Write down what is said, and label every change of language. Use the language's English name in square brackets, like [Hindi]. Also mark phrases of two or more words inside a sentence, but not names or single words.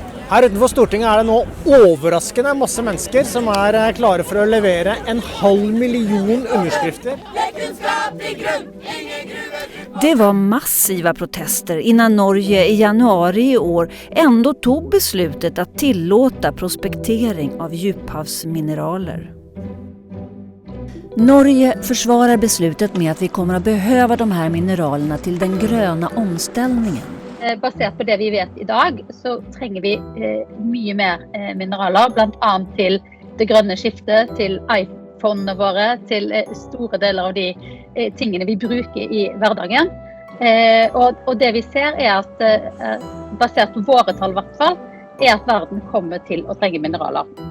[Norwegian] Her utenfor Stortinget er det nå overraskende masse mennesker som er klare for å levere 500 000 underskrifter. [Swedish] Det var massiva protester innan Norge i januari i år ändå tog beslutet att tillåta prospektering av djuphavsmineraler. Norge försvarar beslutet med att vi kommer att behöva de här mineralerna till den gröna omställningen. [Norwegian] Basert på det vi vet i dag, så trenger vi mye mer mineraler, blant annet til det grønne skiftet, til iPhone-ene våre, til store deler av de tingene vi bruker i hverdagen. Og det vi ser at, basert på våre tall i hvert fall, at verden kommer til å trenge mineraler.